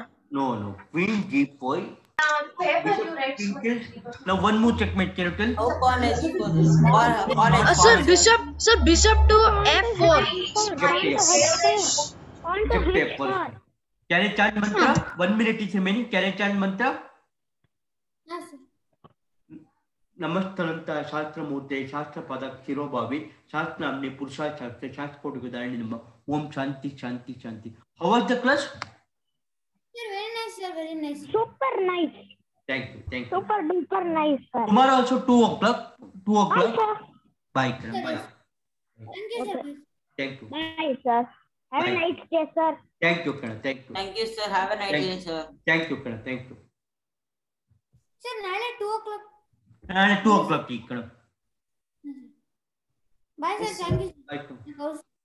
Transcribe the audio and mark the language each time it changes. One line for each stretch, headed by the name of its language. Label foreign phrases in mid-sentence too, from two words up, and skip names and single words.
English: No. Queen G4. Bishop kills. Now one more checkmate. Can you tell? How pawn h4? Pawn Sir, h4. bishop to f4. Bishop to F4. Can I chant mantra? 1 minute is remaining. Can I chant mantra? Yes, sir.
Sanskrit: ನಮಸ್ತನಂತ ಶಾಸ್ತ್ರ ಮೂರ್ತೆ ಶಾಸ್ತ್ರ ಪದ ಶಿರೋಭಾವಿ ಶಾಸ್ತ್ರ ನಾಮ್ನೆ ಪುರುಷ ಶಾಸ್ತ್ರ ಶಾಸ್ತ್ರ ಕೋಟಿಗೆ ದಾರಣಿ ನಮ್ಮ ಓಂ ಶಾಂತಿ ಶಾಂತಿ ಶಾಂತಿ.
English: How was the class? Sir, very nice, sir. Very nice. Super nice. Thank you. Super duper nice, sir. Tomorrow also 2 o'clock. 2 o'clock. Sir. Bye. Bye. Thank you, sir. Thank you. Bye, sir. Have a Bye. nice day, sir. Thank you, Kana. Thank you. Thank you, sir. Have a nice Thank day, you. sir. Thank you, Kana. Thank you. Sir,
Kannada: ನಾಳೆ 2 o'clock. ನಾಳೆ 2 o'clock ಈ ಕಣ.
English: Bye, sir. Thank you.
Kannada: ಆಯ್ತು.
English: House.